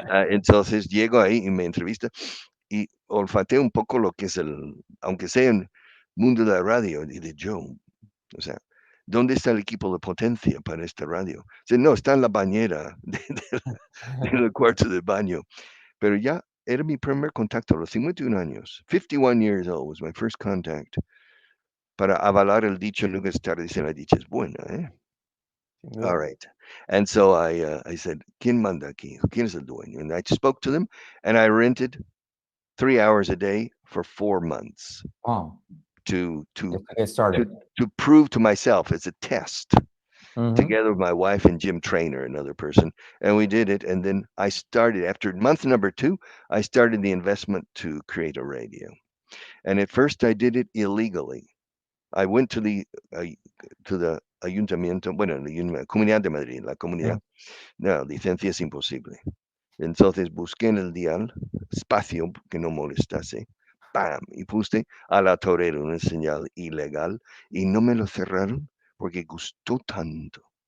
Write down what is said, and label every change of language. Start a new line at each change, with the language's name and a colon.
Spanish: Entonces llego ahí y me entrevista y olfateo un poco lo que es aunque sea en mundo de la radio, y de Joe, o sea, ¿dónde está el equipo de potencia para esta radio? Dice, no, está en la bañera del cuarto de baño. Pero ya era mi primer contacto a los 51 años.
English: 51 years old was my first contact.
Spanish: Para avalar el dicho, nunca es tarde si la dicha es buena, ¿eh? Sin duda.
English: All right. And so I said,
Spanish: ¿quién manda aquí? ¿Quién es el dueño?
English: And I spoke to them, and I rented 3 hours a day for 4 months Oh, to get started. prove to myself as a test, Mhm. together with my wife and Jim Trainer, another person, and we did it. And then I started, after month number 2, I started the investment to create a radio. And at first I did it illegally. I went to the ayuntamiento,
Spanish: bueno, la Comunidad de Madrid, la comunidad. No, licencia es imposible. Entonces busqué en el dial espacio que no molestase, ¡pam! Y puse a la torera una señal ilegal y no me lo cerraron porque gustó tanto.